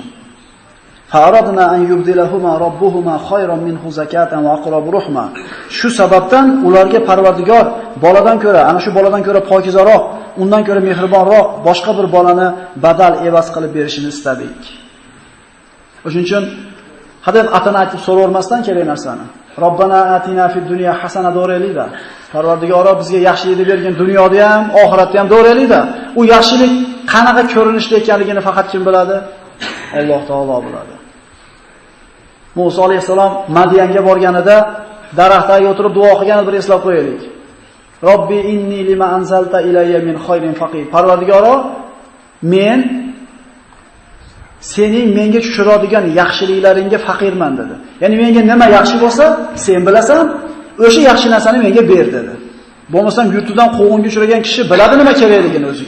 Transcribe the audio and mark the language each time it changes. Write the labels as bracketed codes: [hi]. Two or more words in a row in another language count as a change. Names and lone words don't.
[ar] فأردنا أن يبدلهما ربهما خيرا منه زكاة وأقرب رحما. [uz] Shu sababdan ularga Parvardigor boladan ko'ra, ana shu boladan ko'ra pokizaroq, undan ko'ra mehribonroq boshqa bir bolani badal evaz qilib berishini istadik. O'shuning uchun hadeb atini aytib so'ravermasdan kerak narsani. [ar] ربنا آتنا في الدنيا حسنة do'raylik-da. [uz] Parvardigoro bizga yaxshilikni bergan dunyoda ham, oxiratda ham do'raylik-da. U yaxshilik qanaqa ko'rinishda ekanligini faqat kim biladi? Alloh taolo biladi. Musa alayhisalom Madiyanga borganida daraxtga o'tirib duo qilganini bir eslab qo'yaylik. [ar] رب إني لما أنزلت إلي من خير فقير. [uz] Parvardigoro, men sening menga tushiradigan yaxshiliklaringga faqirman dedi. Ya'ni menga nima yaxshi bo'lsa, sen bilasan, o'sha yaxshi narsani menga ber dedi. Bo'lmasam yurtidan quvg'inga uchragan kishi biladi nima kerakligini o'ziga.